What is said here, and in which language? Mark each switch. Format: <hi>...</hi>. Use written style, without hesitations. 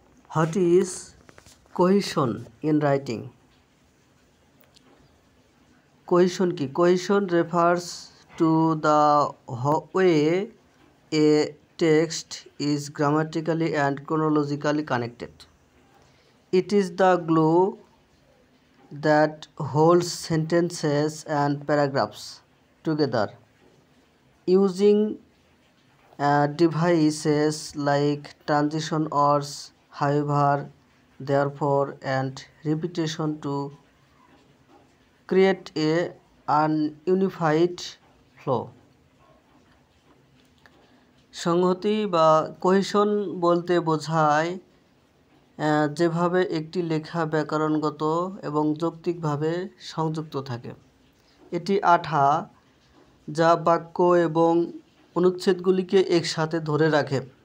<en>What is cohesion in writing?</en> <bn>Cohesion কি?</bn> <en>Cohesion refers to the way a text is grammatically and chronologically connected. It is the glue that holds sentences and paragraphs together. Using devices like transition words, however, therefore, and repetition to create an unified flow. সংহতি বা cohesion বলতে বোঝায় যেভাবে একটি লেখা ব্যাকরণগত এবং যৌক্তিকভাবে সংযুক্ত থাকে। এটি আঠা যা বাক্য এবং অনুচ্ছেদগুলিকে একসাথে ধরে রাখে।</en>